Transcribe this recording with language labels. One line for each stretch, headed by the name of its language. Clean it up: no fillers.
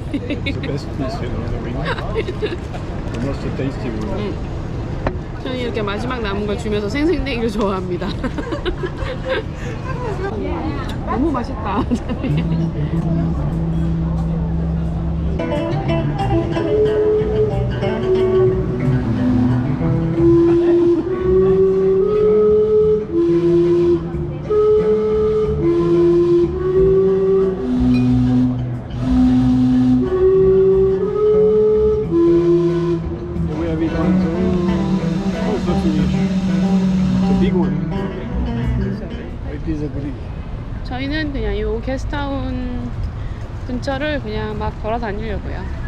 English: It's the best piece, you know, the wing. The most tasty wing.
Korean: 저는 이렇게 마지막 남은 걸 주면서 생생내기를 좋아합니다. 너무 맛있다.
English: We have it also finished. It's a big one. It is a big.
Korean: 저희는 그냥 이 게스트타운 근처를 그냥 막 돌아다니려고요.